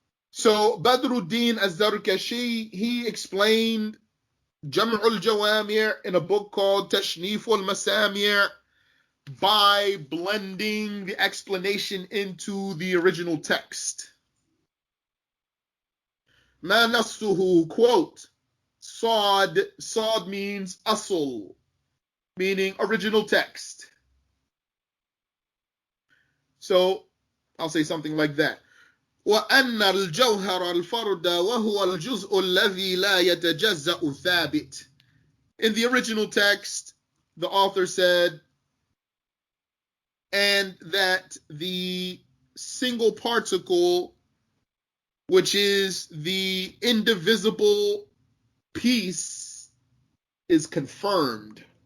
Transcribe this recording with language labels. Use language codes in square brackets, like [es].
[en] So Badruddin az-Zarkashi, he explained Jam'ul Jawami' in a book called Tashnif al-Masami' by blending the explanation into the original text. [ar] Ma nassuhu, [en] quote, Sod means asl, meaning original text. So I'll say something like that. [ar] وأن الجوهر الفرد وهو الجزء الذي لا يتجزأ ثابت. [en] In the original text, the author said, and that the single particle, which is the indivisible piece, is confirmed.